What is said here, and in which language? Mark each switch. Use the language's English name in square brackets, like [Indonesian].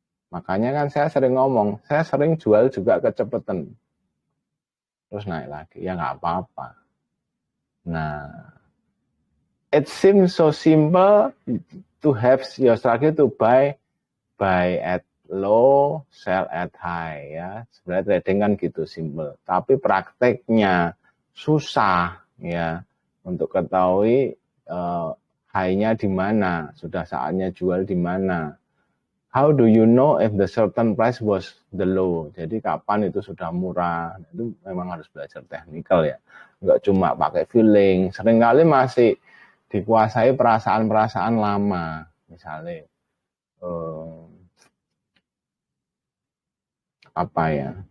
[Indonesian] Makanya kan saya sering ngomong, saya sering jual juga kecepatan. Terus naik lagi, ya nggak apa-apa. [English] Nah, it seems so simple to have your strategy to buy at low, sell at high [Indonesian] ya. Sebenarnya trading kan gitu simple. Tapi prakteknya susah ya untuk ketahui high-nya di mana, sudah saatnya jual di mana. [English] How do you know if the certain price was the low? [Indonesian] Jadi kapan itu sudah murah? Itu memang harus belajar teknikal ya. Enggak cuma pakai feeling. Seringkali masih dikuasai perasaan-perasaan lama. Misalnya apa ya?